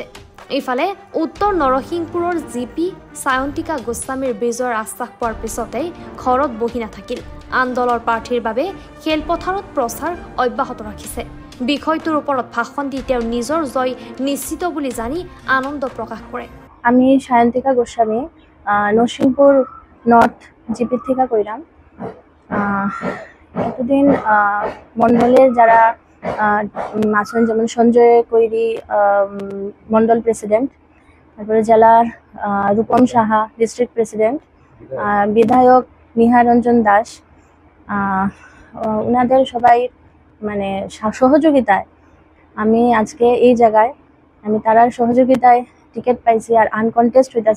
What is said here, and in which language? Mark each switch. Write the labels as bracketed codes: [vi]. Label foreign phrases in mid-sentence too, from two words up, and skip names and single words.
[as] ইফালে উত্তৰ নৰসিংপুৰৰ জিপি সায়ন্তিকা গোস্বামীৰ বিজয়ৰ আশ্বাস পোৱাৰ পিছতেই ঘৰত বহি নাথাকিল। আন দলৰ প্ৰাৰ্থীৰ বাবে খেলপথাৰত প্ৰচাৰ অব্যাহত ৰাখিছে। বিষয়টোৰ ওপৰত ভাষণ দি তেওঁ নিজৰ জয় নিশ্চিত বুলি জানি আনন্দ প্ৰকাশ কৰে। [bn] আমি সায়ন্তিকা গোস্বামী নরসিংপুর নর্থ জিপি থেকে কইলাম। এতদিন মন্ডলের যারা আছেন, যেমন সঞ্জয় কৈরি মন্ডল প্রেসিডেন্ট, তারপরে জেলার রূপম সাহা [en] district president, [bn] বিধায়ক নিহার রঞ্জন দাস, ওনাদের সবাই মানে সহযোগিতায় আমি আজকে এই জায়গায় আমি তারার সহযোগিতায় টিকিট পাইছি আর আনকনটেস্ট হইতাছে।